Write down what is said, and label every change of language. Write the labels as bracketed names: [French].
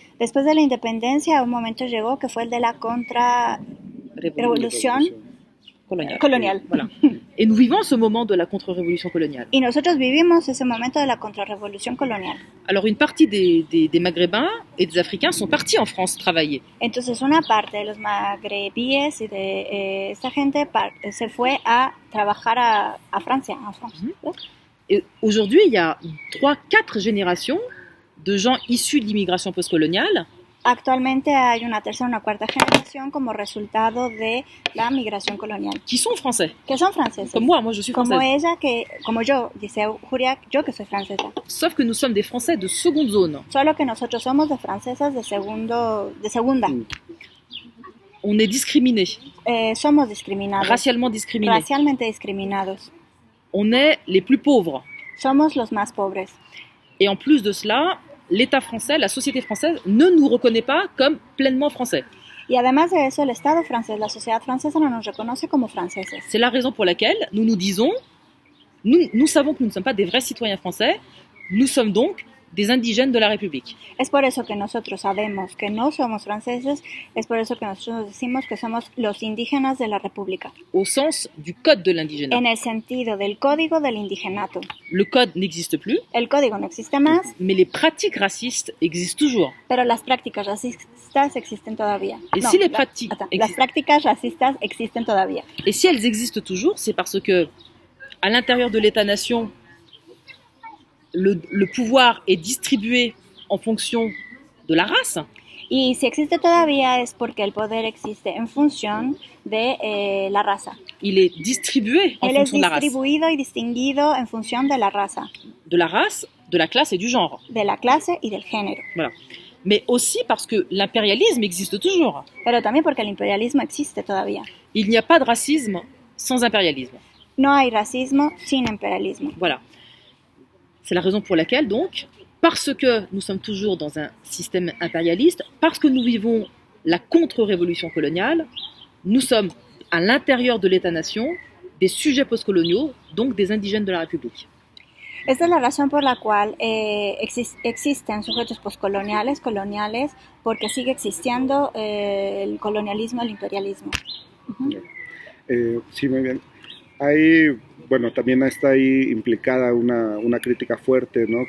[Spanish] Después de la independencia, un momento llegó que fue el de la contrarrevolución colonial. [French] Voilà. Et nous vivons ce moment de la contre-révolution coloniale. [Spanish] Y nosotros vivimos ese momento de la contrarrevolución colonial. [French] Alors une partie des Maghrébins et des Africains sont partis en France travailler. [Spanish] Entonces una parte de los magrebíes y de esta gente se fue a trabajar a Francia, [French] en France. Et aujourd'hui, il y a 3-4 générations de gens issus de l'immigration postcoloniale [Spanish] Actualmente hay una tercera o una cuarta generación como resultado de la migración colonial, [French] qui sont français. [Spanish] que son franceses. [French] Comme moi je suis [Spanish] Como [French] française. [Spanish] ella, como yo, dice Juria, yo que soy francesa. [French] Sauf que nous sommes des Français de seconde zone. [Spanish] Solo que nosotros somos de francesas de segunda. [French] On est discriminés, [Spanish] Somos discriminados, [French] racialement discriminés. [Spanish] racialmente discriminados. [French] On est les plus pauvres. [Spanish] Somos los más pobres. [French] Et en plus de cela, l'État français, la société française ne nous reconnaît pas comme pleinement français. [Spanish] Y además de eso, el Estado francés, la sociedad francesa no nos reconoce como franceses. [French] C'est la raison pour laquelle nous nous disons, nous savons que nous ne sommes pas des vrais citoyens français, nous sommes donc des indigènes de la République. [Spanish] Es por eso que nosotros sabemos que no somos franceses, es por eso que nosotros decimos que somos los indígenas de la República, [French] Au sens du code de l'indigénat. [Spanish] en el sentido del código del indigenato. [French] Le code n'existe plus, [Spanish] El código no existe más, [French] mais les pratiques racistes existent toujours. [Spanish] pero las prácticas racistas existen todavía. [French] Et si les pratiques [Spanish] Las prácticas racistas existen todavía. [French] Et si elles existent toujours, c'est parce que à l'intérieur de l'État-nation, le pouvoir est distribué en fonction de la race. [Spanish] Y si existe todavía es porque el poder existe en función de la raza. [French] Il est distribué en [Spanish] Él es [French] fonction de la race. [Spanish] distribuido y distinguido en función de la raza, [French] De la race, de la classe et du genre. [Spanish] de la clase y del género. [French] Voilà. Mais aussi parce que l'impérialisme existe toujours. [Spanish] Pero también porque el imperialismo existe todavía. [French] Il n'y a pas de racisme sans impérialisme. [Spanish] No hay racismo sin imperialismo. [French] Voilà. C'est la raison pour laquelle, donc, parce que nous sommes toujours dans un système impérialiste, parce que nous vivons la contre-révolution coloniale, nous sommes à l'intérieur de l'État-nation des sujets postcoloniaux, donc des indigènes de la République. [Spanish] Esta es la razón por la cual existen sujetos postcoloniales, coloniales, porque sigue existiendo el colonialismo, el imperialismo. Sí, muy bien. Hay, bueno, también está ahí implicada una crítica fuerte, ¿no?